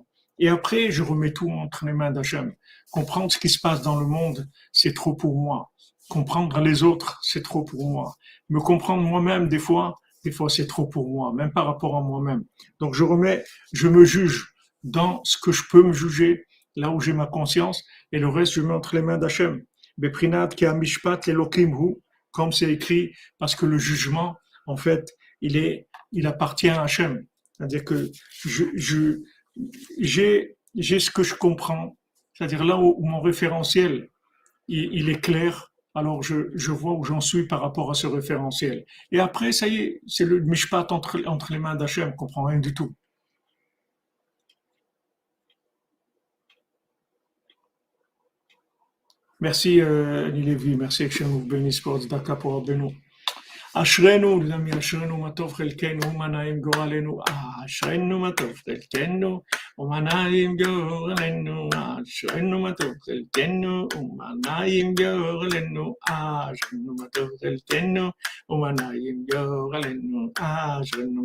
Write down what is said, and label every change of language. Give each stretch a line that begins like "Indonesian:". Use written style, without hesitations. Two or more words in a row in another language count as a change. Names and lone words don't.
French: Et après, je remets tout entre les mains d'Hachem. Comprendre ce qui se passe dans le monde, c'est trop pour moi. Comprendre les autres, c'est trop pour moi. Me comprendre moi-même, des fois, c'est trop pour moi, même par rapport à moi-même. Donc, je me juge dans ce que je peux me juger, là où j'ai ma conscience, et le reste, je mets entre les mains d'Hachem.
Hebrew: בבחינת כי המשפט לאלוקים הוא,
French: comme c'est écrit, parce que le jugement, en fait, il appartient à Hachem. C'est-à-dire que j'ai ce que je comprends. C'est-à-dire là où mon référentiel, il est clair, alors je vois où j'en suis par rapport à ce référentiel. Et après, ça y est, c'est le mishpat entre les mains d'Hachem, je comprends rien du tout. Merci, Annie Lévy, merci Hachem, vous bénisse pour Tzedaka, pour Rabbeinu.
Hebrew: אשרינו, למי אשרינו מה טוב חלקנו, ומה נעים גורלנו, אשרינו מה טוב חלקנו, ומה נעים גורלנו, אשרינו מה טוב חלקנו, ומה נעים גורלנו, אשרינו מה טוב חלקנו, ומה נעים גורלנו, אשרינו